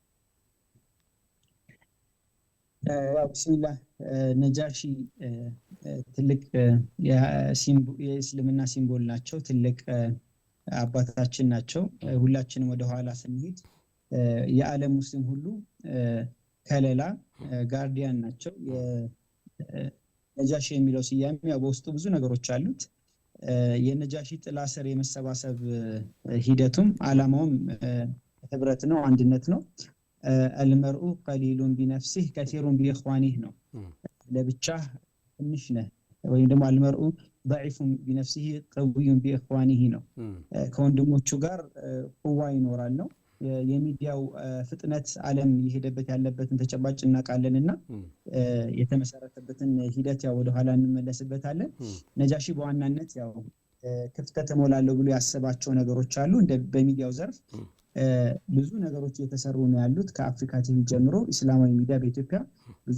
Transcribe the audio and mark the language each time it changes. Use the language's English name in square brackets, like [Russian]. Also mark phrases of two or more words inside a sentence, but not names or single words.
[Amharic] ቢስሚላህ ነጃሺ ትልቅ የእስልምና ሲምቦል ናቸው ትልቅ አባታችን ናቸው ሁላችንም ወደ ኋላ ስንሄድ የዓለም ሙስሊም ሁሉ ከለላ ጋርዲያን ናቸው የነጃሺ የሚለው ስያሜ ያው በውስጡ ብዙ ነገሮች አሉት የነጃሺ ጥላ ስር የመሰባሰብ ሂደቱም ዓላማውም ህብረት ነው አንድነት ነው [Arabic] المرء قليل بنفسه كثير بإخوانه [Amharic] ነው ለብቻ ትንሽ ነህ ወይም ደግሞ [Arabic] المرء ضعيف بنفسه قوي بإخوانه [Amharic] ነው ከወንድሞቹ ጋር ቁዋ ይኖራል ነው የሚዲያው ፍጥነት ዓለም ይሄደበት ያለበትን ተጨባጭ እናቃለንና የተመሰረተበትን ሂደት ያው ወደ ኋላ እንመለስበታለን ነጃሺ በዋናነት ያው ክፍተት ሞላለው ብሎ ያሰባቸው ነገሮች አሉ እንደ በሚዲያው ዘርፍ ብዙ ነገሮች እየተሰሩ ነው ያሉት ከአፍሪካ ቲቪ ጀምሮ እስላማዊ ሚዲያ በኢትዮጵያ ብዙ